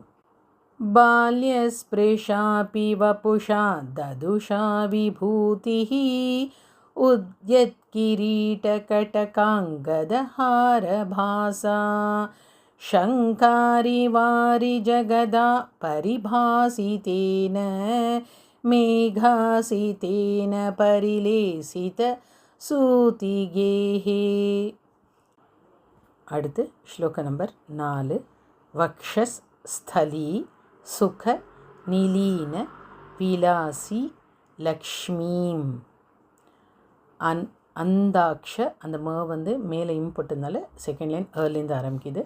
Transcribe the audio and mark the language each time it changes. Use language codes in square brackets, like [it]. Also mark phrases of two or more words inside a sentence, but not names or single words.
[sa] बाल्यस्पृशापि वपुषा ददुषा विभूतिः उद्यत्किरीटकटकाङ्गदहारभासा शङ्कारिवारिजगदा परिभासितेन मेघासितेन परिलेसित सूतिगेः. [ta] அடுத்து ஸ்லோக நம்பர் 4. [sa] वक्षस् स्थली सुख निलीन विलासि लक्ष्मीम्. [ta] அந்தாக்ஷ அந்த மேலே இம்போட்டதுனால [en] second line [ta] ஏர்லேருந்து ஆரம்பிக்குது.